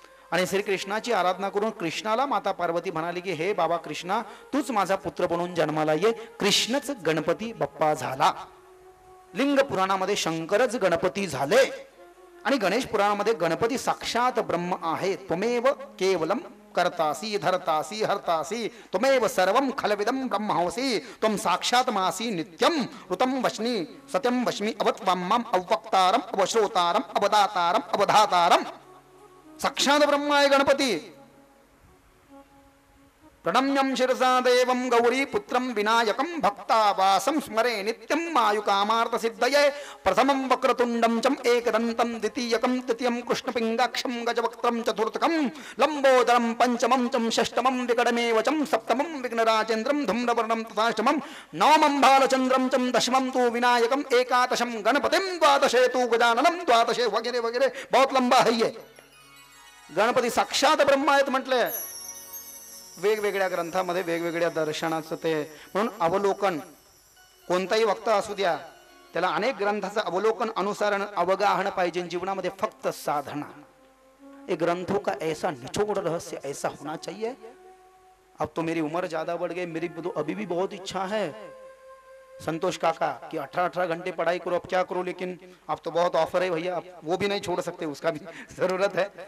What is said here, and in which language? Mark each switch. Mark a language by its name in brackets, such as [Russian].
[Marathi] आणि श्रीकृष्णाची आराधना करून कृष्णाला माता पार्वती म्हणाली की हे बाबा कृष्णा, तूच माझा पुत्र बनून जन्माला ये. कृष्णच गणपती बाप्पा झाला. लिंग पुराणामध्ये शंकरच गणपती झाले. आणि गणेश पुराणामध्ये गणपती साक्षात ब्रह्म आहे. [Sanskrit] त्वमेव केवलम कर्तासी धर्तासी हर्तासी त्वमेव सर्वं खलविदं ब्रह्मोसी त्वं साक्षात मासी नित्यं ऋतं वश्नी सत्यं वश्मी अवत्वाम्मं अवक्तारम अवश्रोतारम अवदातारम अवधातारम. [Marathi] साक्षात ब्रह्म आहे गणपती. [Sanskrit] प्रणम्यं शिरसा देवं गौरी पुत्रं विनायकं भक्तावासं स्मरे नित्यं आयुकामार्थ सिद्धये. प्रथमं वक्रतुण्डं चं एकदन्तं द्वितीयकं तृतीयं कृष्णपिङ्गाक्षं गजवक्त्रं चतुर्थकं लम्बोदरं पंचमं चं षष्ठमं विकटमेव चं सप्तमं विघ्नराजेन्द्रं धूम्रवर्णं तथाष्टमं नवमं बालचन्द्रं चं दशमं तु विनायकं एकादशं गणपतिं द्वादशे तु गजाननं द्वादशे वगैरे वगैरे. [Hindi] बहुत लंबा है ये. [Marathi] गणपती साक्षात ब्रह्म आहेत म्हटले. वेगवेगळ्या ग्रंथामध्ये वेगवेगळ्या दर्शनाचं ते. म्हणून अवलोकन, कोणताही वक्ता असू द्या, त्याला अनेक ग्रंथाचं अवलोकन अनुसरण अवगाहन पाहिजे जीवनामध्ये. फक्त साधना. [Hindi] एक ग्रंथों का ऐसा निचोड़ रहस्य ऐसा होना चाहिए. अब तो मेरी उम्र ज्यादा बढ़ गई, मेरी तो अभी भी बहुत इच्छा है संतोष काका कि 18-18 घंटे पढ़ाई करो. अब क्या करो, लेकिन अब तो बहुत ऑफर है भैया, अब वो भी नहीं छोड़ सकते, उसका भी जरूरत है.